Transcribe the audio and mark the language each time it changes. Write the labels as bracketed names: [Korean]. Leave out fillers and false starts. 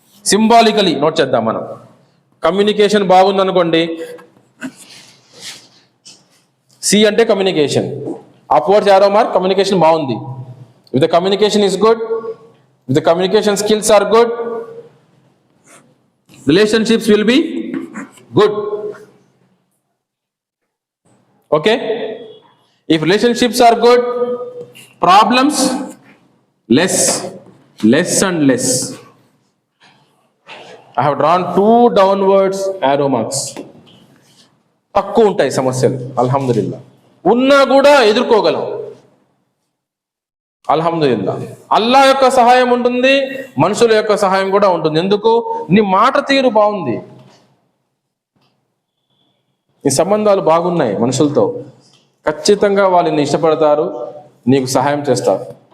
[Telugu] Symbolically note చేద్దాం మనం. Communication బాగుందనుకోండి, C అంటే communication, upwards arrow mark, communication బాగుంది. [English] If the communication is good, if the communication skills are good, relationships will be good. Okay, if relationships are good, problems less and less. I have drawn 2 downwards arrow marks. [Telugu] తక్కువ ఉంటాయి సమస్యలు, అల్హమ్దులిల్లా. ఉన్నా కూడా ఎదుర్కోగలం. అల్హమ్దులిల్లా. అల్లా యొక్క సహాయం ఉంటుంది, మనుషుల యొక్క సహాయం కూడా ఉంటుంది. ఎందుకు? నీ మాట తీరు బాగుంది, నీ సంబంధాలు బాగున్నాయి మనుషులతో, ఖచ్చితంగా వాళ్ళని ఇష్టపడతారు, నీకు సహాయం చేస్తారు.